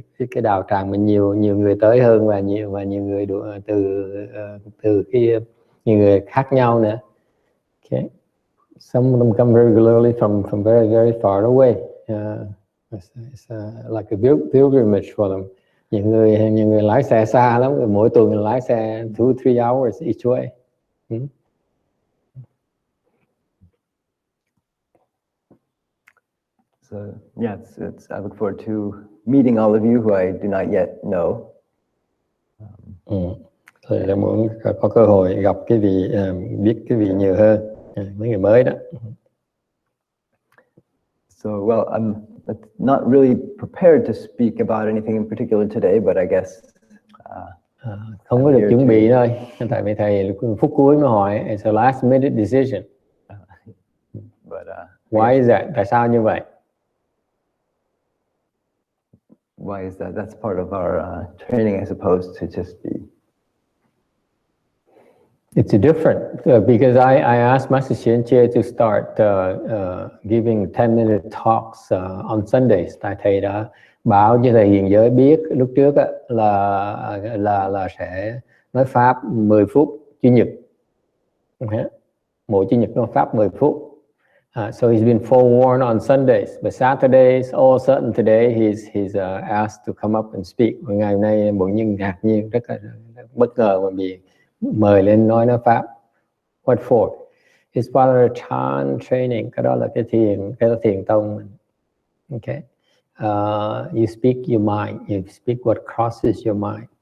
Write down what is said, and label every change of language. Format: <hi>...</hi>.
<vi>Cái đạo tràng mình nhiều người tới hơn và nhiều người từ nhiều người khác nhau nữa.</vi> <en>Okay. Some of them come very regularly from very very far away. It's like a pilgrimage for them.</en> <vi>Nhiều người lái xe xa lắm, mỗi tuần lái xe 2-3</vi> <en>hours each way. So yeah, I look forward to meeting all of you who I do not yet know.</en> <vi>Thì là muốn có cơ hội gặp cái vị, biết cái vị nhiều hơn, mấy người mới đó.</vi> <en>So well, I'm not really prepared to speak about anything in particular today, but I guess</en> <vi>không có được chuẩn bị thôi. Tại vì thầy phút cuối mới hỏi,</vi> <en>it's a last minute decision. But why is that?</en> <vi>Tại sao như vậy?</vi> <en>Why is that? That's part of our training, I suppose, to just be. It's different because I asked Master Xianjie to start giving 10-minute talks on Sundays.</en> <vi>Tại thầy đã bảo cho thầy Hiền Giới biết lúc trước là sẽ nói pháp 10 phút Chủ nhật. Mỗi Chủ nhật nói pháp 10 phút.</vi> <en>So he's been forewarned on Sundays, but Saturdays, all of a sudden today he's asked to come up and speak.</en> <vi>Ngày hôm nay bỗng nhiên ngạc nhiên, rất là bất ngờ mà bị mời lên nói pháp.</vi> <en>What for? It's part of the Chan training.</en> <vi>Cái đó là cái thiền tông.</vi> <en>Okay. You speak your mind. You speak what crosses your mind.</en>